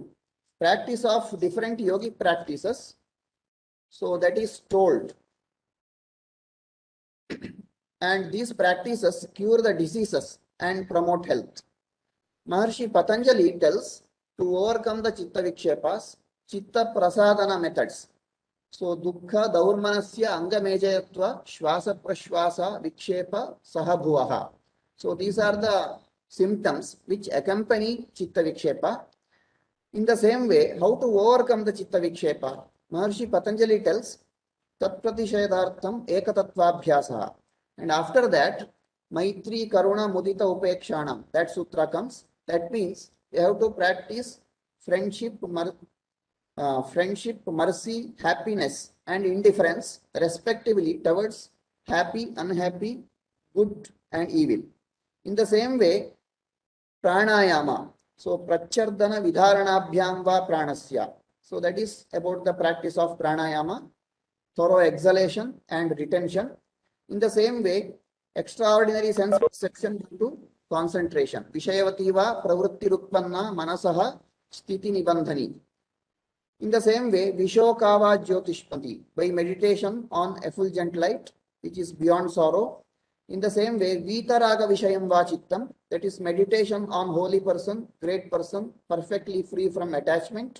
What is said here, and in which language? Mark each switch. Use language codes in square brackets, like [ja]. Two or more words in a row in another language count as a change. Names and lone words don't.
[en] Practice of different yogic practices. So that is told. And these practices cure the diseases and promote health. Maharshi Patanjali tells to overcome the [sa] Chitta Vikshepas, Chitta Prasadana [en] methods. [sa] So Dukkha Daurmanasya Angamejayatva Shwasa Prashwasa Vikshepa Sahabhuvaha. [en] So these are the symptoms which accompany [sa] Chitta Vikshepa. [en] In the same way, how to overcome the [sa] Chitta Vikshepa? [en] Maharshi Patanjali tells [sa] Tat Pratishayadhartham Ekatatvabhyasaha. [en] And after that, [sa] Maitri Karuna Mudita Upekshanam, [en] that sutra comes. That means you have to practice friendship, mercy, happiness, and indifference, respectively, towards happy, unhappy, good, and evil. In the same way, pranayama. So, [sa] prachardana vidharanabhyam va pranasya. [en] So, that is about the practice of pranayama, thorough exhalation and retention. In the same way, extraordinary sense perception to concentration. [sa] Vishayavativa pravrittirutpanna manasaha sthiti nibandhani. [en] In the same way, [sa] Vishokava Jyotishpati, [en] by meditation on effulgent light, which is beyond sorrow. In the same way, [sa] Vitaraga Vishayam Vachittam, [en] that is meditation on holy person, great person, perfectly free from attachment.